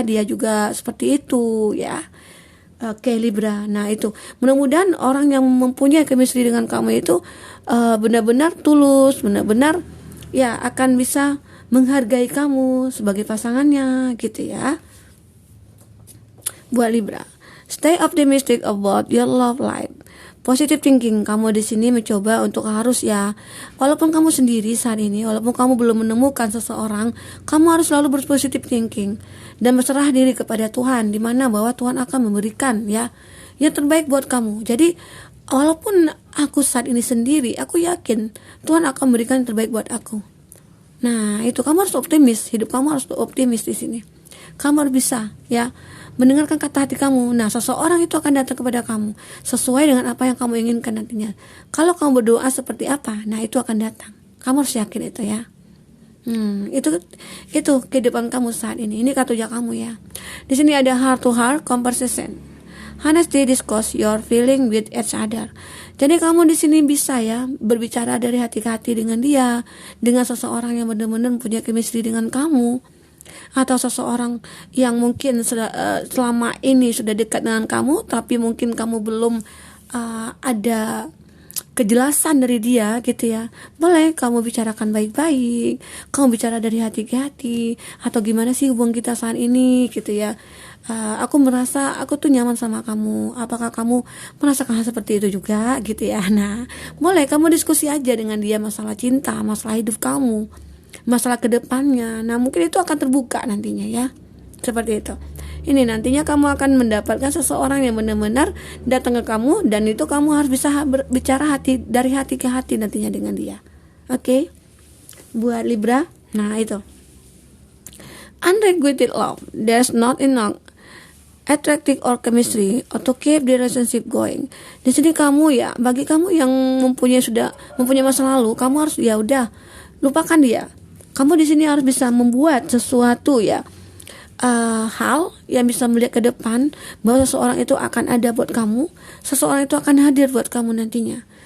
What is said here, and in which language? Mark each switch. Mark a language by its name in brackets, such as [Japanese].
[Indonesian] Dia juga seperti itu, ya. Oke, Libra. Nah, itu. Mudah-mudahan orang yang mempunyai chemistry dengan kamu itu benar-benar tulus, benar-benar ya akan bisa menghargai kamu sebagai pasangannya, gitu ya. Buat [English] Libra, stay optimistic about your love life. Positive thinking, [Indonesian] kamu di sini mencoba untuk harus ya, walaupun kamu sendiri saat ini, walaupun kamu belum menemukan seseorang, kamu harus selalu berpositive thinking dan berserah diri kepada Tuhan, di mana bahwa Tuhan akan memberikan ya yang terbaik buat kamu. Jadi walaupun aku saat ini sendiri, aku yakin Tuhan akan memberikan yang terbaik buat aku. Nah, itu kamu harus optimis, hidup kamu harus optimis di sini. Kamu harus bisa ya mendengarkan kata hati kamu. Nah, seseorang itu akan datang kepada kamu sesuai dengan apa yang kamu inginkan nantinya. Kalau kamu berdoa seperti apa, nah itu akan datang. Kamu harus yakin itu ya. Itu kehidupan kamu saat ini. Ini kartu kamu ya. Di sini ada [English] heart to heart conversation. Honestly discuss your feeling with each other. [Indonesian] Jadi kamu di sini bisa ya berbicara dari hati ke hati dengan dia, dengan seseorang yang benar-benar punya chemistry dengan kamu. Atau seseorang yang mungkin selama ini sudah dekat dengan kamu, tapi mungkin kamu belum ada kejelasan dari dia, gitu ya. Boleh kamu bicarakan baik-baik, kamu bicara dari hati ke hati, atau gimana sih hubungan kita saat ini, gitu ya. Aku merasa aku tuh nyaman sama kamu. Apakah kamu merasakan hal seperti itu juga, gitu ya. Nah, boleh kamu diskusi aja dengan dia masalah cinta, masalah hidup kamu, masalah kedepannya. Nah, mungkin itu akan terbuka nantinya ya. Seperti itu. Ini nantinya kamu akan mendapatkan seseorang yang benar-benar datang ke kamu, dan itu kamu harus bisa berbicara dari hati ke hati nantinya dengan dia. Oke? Buat Libra, nah itu. [English] Unrequited love, there's not enough attractive or chemistry or to keep the relationship going. [Indonesian] Di sini kamu ya, bagi kamu yang sudah mempunyai masa lalu, kamu harus ya udah lupakan dia. Kamu di sini harus bisa membuat sesuatu ya, hal yang bisa melihat ke depan bahwa seseorang itu akan ada buat kamu, seseorang itu akan hadir buat kamu nantinya.